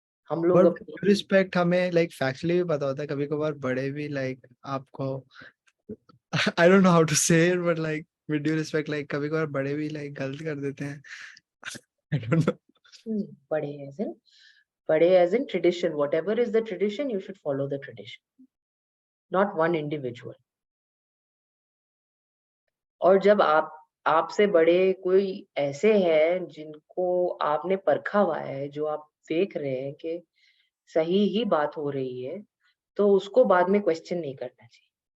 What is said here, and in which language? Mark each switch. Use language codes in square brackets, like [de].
[hi] हम लोग [en] but [hi] अपनी रिस्पेक्ट हमें लाइक फैक्चुअली भी पता होता है, कभी कभार बड़े भी लाइक आपको [en] I don't know how to say it, but like with due respect, [hi] like कभी कभार बड़े भी लाइक गलत कर देते हैं। [en] I don't know. [hi] बड़े [en] Age in tradition, whatever is the tradition, you should follow the tradition, not one individual. [hi] और जब आपसे बड़े कोई ऐसे हैं जिनको आपने परखा हुआ है, जो आप देख रहे हैं कि सही ही बात हो रही है, तो उसको बाद में क्वेश्चन नहीं करना चाहिए।